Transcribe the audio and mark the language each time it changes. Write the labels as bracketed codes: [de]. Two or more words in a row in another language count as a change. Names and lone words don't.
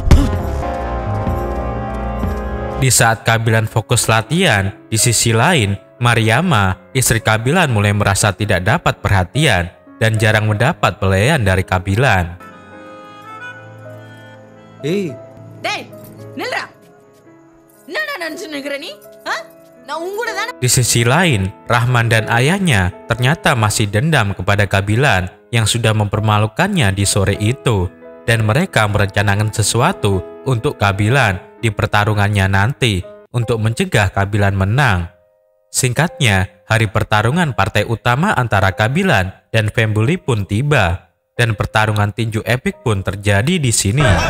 [id] Di saat Kabilan fokus latihan, di sisi lain, Mariama, istri Kabilan mulai merasa tidak dapat perhatian dan jarang mendapat pelayan dari Kabilan. [ta] Hey, டேய் நில்றா. என்னடா நினைச்சுன்னு இருக்கிற நீ? நான் உங்கூட தானே. [id] Di sisi lain, Rahman dan ayahnya ternyata masih dendam kepada Kabilan yang sudah mempermalukannya di sore itu, dan mereka merencanakan sesuatu untuk Kabilan di pertarungannya nanti untuk mencegah Kabilan menang. Singkatnya, hari pertarungan partai utama antara Kabilan dan Fembuli pun tiba, dan pertarungan tinju epik pun terjadi di sini.